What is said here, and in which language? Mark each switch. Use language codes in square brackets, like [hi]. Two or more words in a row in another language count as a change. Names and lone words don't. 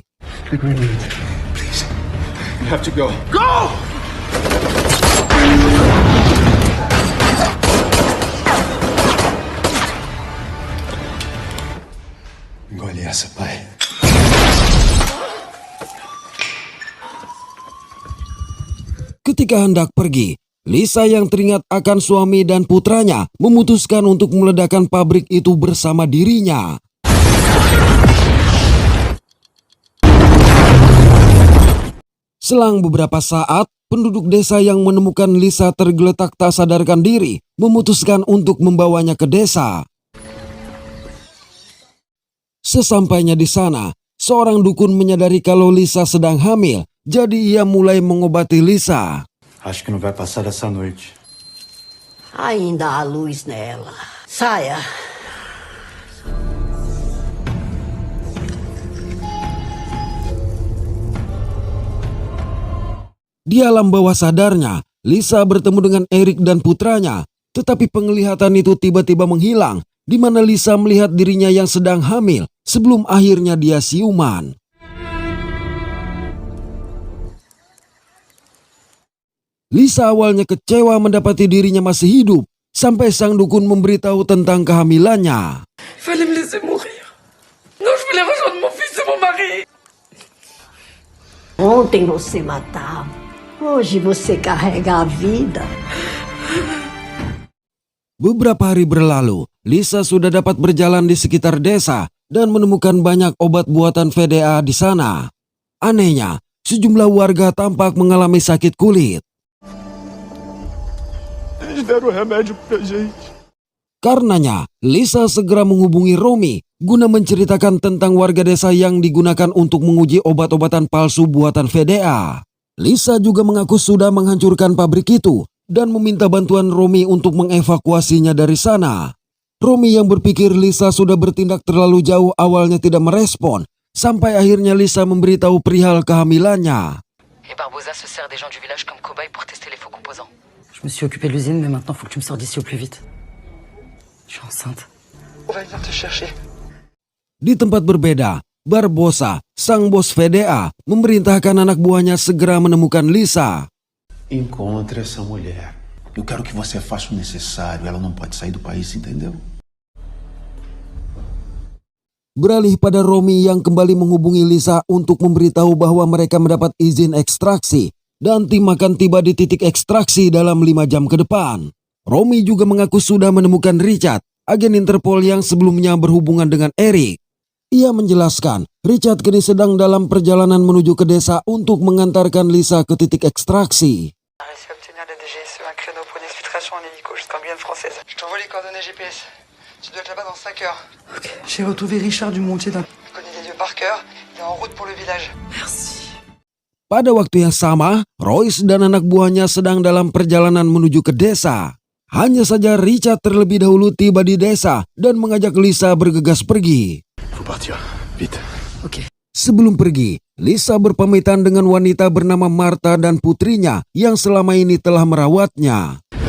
[en] The grenade. Please. You have to go. Go! [pt] Engole essa, pai. [id] Ketika hendak pergi, Lisa yang teringat akan suami dan putranya memutuskan untuk meledakkan pabrik itu bersama dirinya. Selang beberapa saat, penduduk desa yang menemukan Lisa tergeletak tak sadarkan diri memutuskan untuk membawanya ke desa. Sesampainya di sana, seorang dukun menyadari kalau Lisa sedang hamil, jadi ia mulai mengobati Lisa. [pt] Acho que não vai passar dessa noite. Ainda há luz nela. Saia. [id] Di alam bawah sadarnya, Lisa bertemu dengan Eric dan putranya. Tetapi penglihatan itu tiba-tiba menghilang, di mana Lisa melihat dirinya yang sedang hamil sebelum akhirnya dia siuman. Lisa awalnya kecewa mendapati dirinya masih hidup, sampai sang dukun memberitahu tentang kehamilannya. [fr] Fallait me laisser mourir. Non, je voulais rejoindre mon fils et mon mari. [pt] Ontem você matava. Hoje você carrega a vida. [id] Beberapa hari berlalu, Lisa sudah dapat berjalan di sekitar desa dan menemukan banyak obat buatan VDA di sana. Anehnya, sejumlah warga tampak mengalami sakit kulit. [pt] Deram remédio pra gente. [id] Karenanya, Lisa segera menghubungi Romi guna menceritakan tentang warga desa yang digunakan untuk menguji obat-obatan palsu buatan VDA. Lisa juga mengaku sudah menghancurkan pabrik itu dan meminta bantuan Romi untuk mengevakuasinya dari sana. Romi yang berpikir Lisa sudah bertindak terlalu jauh awalnya tidak merespon, sampai akhirnya Lisa memberitahu perihal kehamilannya. [fr] Et Barbosa se sert des gens du village comme cobayes pour tester les faux composants. Je me suis occupé de l'usine, mais maintenant faut que tu me sors d'ici au plus vite. Je suis enceinte. On va venir te chercher. [id] Di tempat berbeda, Barbosa, sang bos VDA, memerintahkan anak buahnya segera menemukan Lisa. [pt] Encontre essa mulher. Eu quero que você faça o necessário. Ela não pode sair do país, entendeu? [id] Beralih pada Romi yang kembali menghubungi Lisa untuk memberitahu bahwa mereka mendapat izin ekstraksi dan tim akan tiba di titik ekstraksi dalam 5 jam ke depan. Romi juga mengaku sudah menemukan Richard, agen Interpol yang sebelumnya berhubungan dengan Eric. Ia menjelaskan, Richard kini sedang dalam perjalanan menuju ke desa untuk mengantarkan Lisa ke titik ekstraksi. [fr] Tu dois être là-bas dans 5 heures. Ok. J'ai retrouvé Richard du Montier d'un... Il connaît les lieux par cœur. Il est en route pour le village. Merci. [id] Pada waktu yang sama, Royce dan anak buahnya sedang dalam perjalanan menuju ke desa. Hanya saja Richard terlebih dahulu tiba di desa dan mengajak Lisa bergegas pergi. [fr] Faut partir, vite. Ok. [id] Sebelum pergi, Lisa berpamitan dengan wanita bernama Martha dan putrinya yang selama ini telah merawatnya.